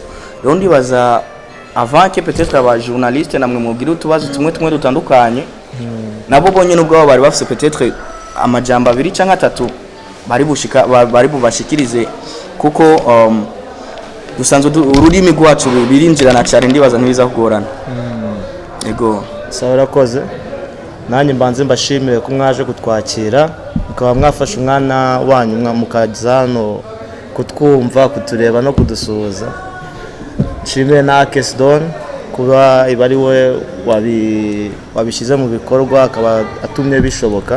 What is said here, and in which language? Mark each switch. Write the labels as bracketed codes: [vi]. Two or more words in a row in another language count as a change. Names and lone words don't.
[rn] Rero ndibaza [fr] avant que peut-être [rn] aba journaliste namwe mugira utubazo tumwe dutandukanye nabo bonye nubwo bari bafise peut-être amajambo abiri canke atatu bari bubashikirize, kuko dusanzwe ururimi rwacu birinjirana cyane. Ndibaza ntibiza kugorana. Ego sawa rakoze. [rw] Nanjye mbanze mbashimire ko mwaje kutwakira, mukaba mwafashe umwana wanyu mukaza hano kutwumva, kutureba no kudusuhuza. Nshimire na AKES Don kuba ibari we wabishize mu bikorwa akaba atumye bishoboka.